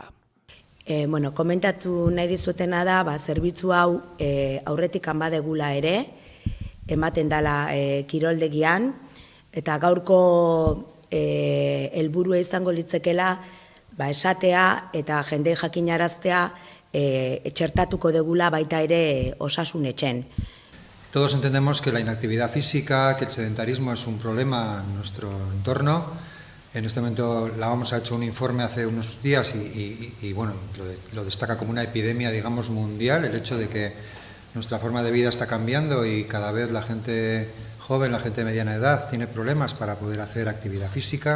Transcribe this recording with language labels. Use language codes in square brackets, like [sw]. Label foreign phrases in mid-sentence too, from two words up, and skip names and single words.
[eu] Komentatu nahi dizutena da, zerbitzu hau aurretik badegula ere, ematen dela kiroldegian, eta gaurko helburua izango litzekela, esatea eta jendei jakinaraztea txertatuko degula baita ere osasun etxen. [es] Todos entendemos que la inactividad física, que el sedentarismo es un problema en nuestro entorno. En este momento la OMS ha hecho un informe hace unos días y bueno, lo destaca como una epidemia, digamos, mundial, el hecho de que nuestra forma de vida está cambiando y cada vez la gente joven, la gente de mediana edad, tiene problemas para poder hacer actividad física.